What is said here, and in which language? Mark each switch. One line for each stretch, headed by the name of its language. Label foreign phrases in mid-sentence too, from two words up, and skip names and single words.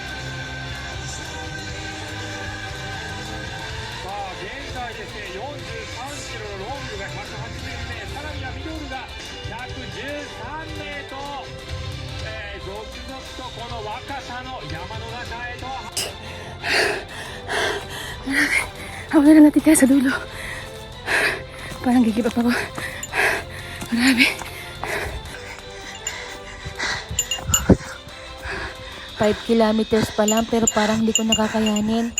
Japanese: さあ、現在ですね、43キロのロングが180名、さらにはミドルが113名と、続々とこの若さの山の中へと。
Filipino: Ako na lang natitira sa dulo. Parang gigib up ako. Marami. 5 kilometers pa lang pero parang hindi ko nakakayanin.